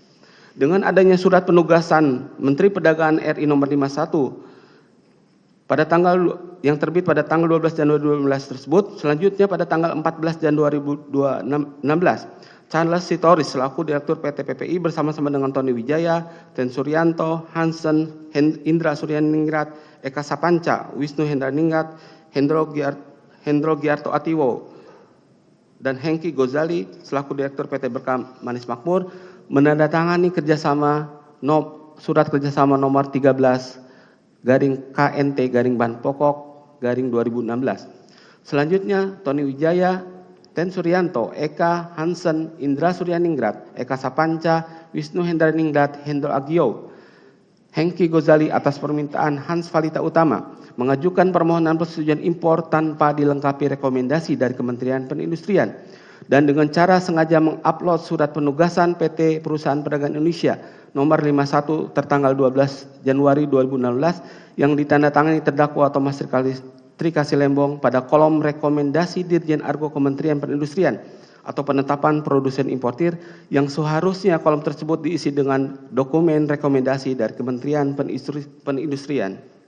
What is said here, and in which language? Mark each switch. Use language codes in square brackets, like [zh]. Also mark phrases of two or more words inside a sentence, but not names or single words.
[id] Dengan adanya surat penugasan Menteri Perdagangan RI nomor 51 yang terbit pada tanggal 12 Januari 2016 tersebut, selanjutnya pada tanggal 14 Januari 2016, Charles Sitoris selaku Direktur PT PPI bersama-sama dengan Tony Wijaya, Ten Suryanto, Hansen, Indra Suryaningrat, Eka Sapanca, Wisnu Hendraningrat, Hendro Giarto Atiwo, dan Hengki Gozali selaku Direktur PT Berkah Manis Makmur menandatangani surat kerjasama nomor 13/KNT/Bahan Pokok/2016. Selanjutnya Tony Wijaya, Ten Suryanto, Eka, Hansen, Indra Suryaningrat, Eka Sapanca, Wisnu Hendraningrat, Hendro Agio, Hengki Gozali atas permintaan Hans Valita Utama mengajukan permohonan persetujuan impor tanpa dilengkapi rekomendasi dari Kementerian Perindustrian dan dengan cara sengaja mengupload surat penugasan PT Perusahaan Perdagangan Indonesia nomor 51 tertanggal 12 Januari 2016 yang ditandatangani terdakwa Thomas Trikasih Lembong pada kolom rekomendasi Dirjen Argo Kementerian Perindustrian atau penetapan produsen importir yang seharusnya kolom tersebut diisi dengan dokumen rekomendasi dari Kementerian Perindustrian.